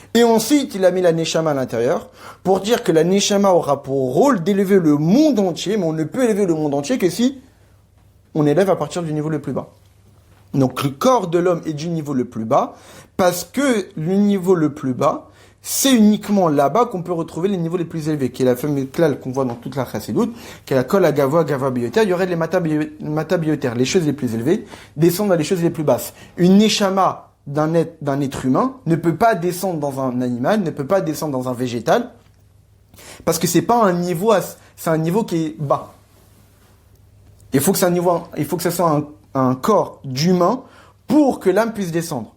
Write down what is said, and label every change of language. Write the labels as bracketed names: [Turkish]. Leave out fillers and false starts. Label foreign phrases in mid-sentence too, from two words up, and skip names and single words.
[French] Et ensuite, il a mis la Neshama à l'intérieur pour dire que la Neshama aura pour rôle d'élever le monde entier, mais on ne peut élever le monde entier que si on élève à partir du niveau le plus bas. Donc le corps de l'homme est du niveau le plus bas, parce que le niveau le plus bas, c'est uniquement là-bas qu'on peut retrouver les niveaux les plus élevés, qui est la fameuse klal qu'on voit dans toute la chassidoute, qui est la [Hebrew] כל הגבוה גבוה ביותר. [French] Il y aurait les [Hebrew] מטה ביותר, [French] les choses les plus élevées, descendent dans les choses les plus basses. Une neshama d'un être humain ne peut pas descendre dans un animal, ne peut pas descendre dans un végétal, parce que c'est pas un niveau, c'est un niveau qui est bas. Il faut que ce soit un corps d'humain pour que l'âme puisse descendre.